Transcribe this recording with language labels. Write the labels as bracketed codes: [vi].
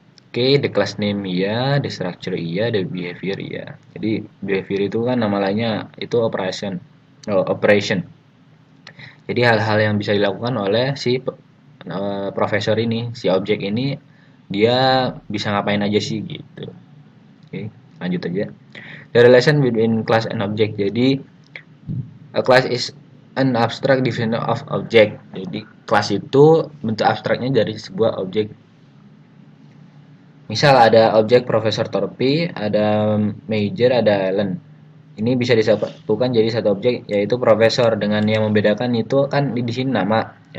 [en] Oke, the class name iya, the structure iya, the behavior iya. [id] Jadi behavior itu kan nama lainnya itu operation. Oh, operation. Jadi hal-hal yang bisa dilakukan oleh si profesor ini, si objek ini dia bisa ngapain aja sih gitu. Oke, lanjut aja. [en] The relation between class and object. Jadi a class is an abstract definition of object. [id] Jadi kelas itu bentuk abstraknya dari sebuah objek. Misal ada objek Profesor Torpi, ada Major, ada Allen. Ini bisa disatukan jadi satu objek yaitu profesor dengan yang membedakan itu kan di sini nama.